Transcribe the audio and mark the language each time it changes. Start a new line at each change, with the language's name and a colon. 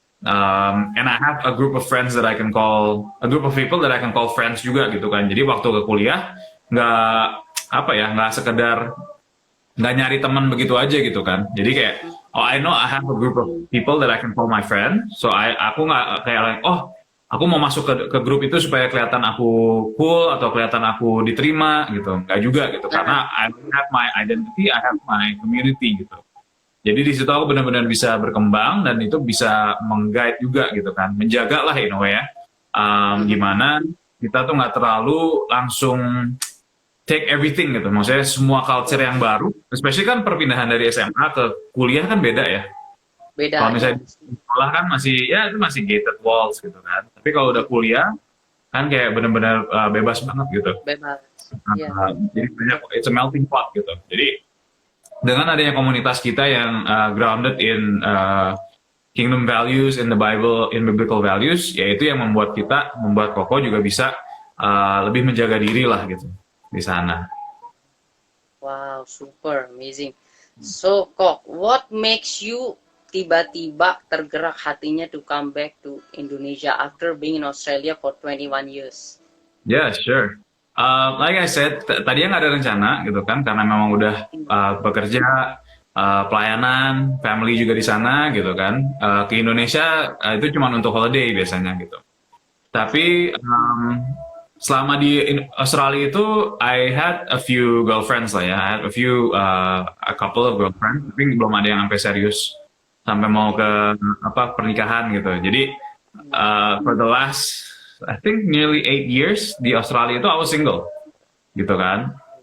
English: And I have a group of friends that I can call, a group of people that I can call friends
Indonesian: juga gitu kan. Jadi waktu ke kuliah nggak sekedar nggak nyari teman begitu aja gitu kan. Jadi kayak
English: I know I have a group of people that I can call my friend.
Indonesian: So aku nggak kayak aku mau masuk ke grup itu supaya kelihatan aku cool atau kelihatan aku diterima gitu. Nggak juga gitu.
English: Karena I have my identity, I have my community gitu.
Indonesian: Jadi di situ aku benar-benar bisa berkembang dan itu bisa meng-guide juga gitu kan. Menjaga lah
English: in a way
Indonesian: ya. Gimana kita tuh nggak terlalu langsung
English: take everything
Indonesian: gitu. Maksudnya semua culture yang baru, especially kan perpindahan dari SMA ke kuliah kan beda ya. Beda. Kalau misalnya di sekolah kan itu masih
English: gated walls
Indonesian: gitu kan. Tapi kalau udah kuliah kan kayak benar-benar bebas banget gitu. Bebas. Jadi banyak,
English: it's a melting pot gitu.
Indonesian: Jadi dengan adanya komunitas kita yang
English: grounded in kingdom values, in the Bible, in biblical values,
Indonesian: yaitu yang membuat Koko juga bisa lebih menjaga diri lah gitu di sana.
English: Wow, super amazing. So, Kok, what makes you
Indonesian: tiba-tiba tergerak hatinya
English: to come back to Indonesia after being in Australia for 21 years? Yeah, sure. Like I said,
Indonesian: tadinya nggak ada rencana gitu kan, karena memang udah bekerja, pelayanan, family juga di sana gitu kan. Ke Indonesia itu cuma untuk holiday biasanya gitu. Tapi selama di Australia itu,
English: I had a few girlfriends
Indonesian: lah ya.
English: I had a couple of girlfriends,
Indonesian: tapi belum ada yang sampai serius, sampai mau ke pernikahan gitu.
English: Jadi for the last, I think nearly 8 years di Australia itu I was single,
Indonesian: gitu kan.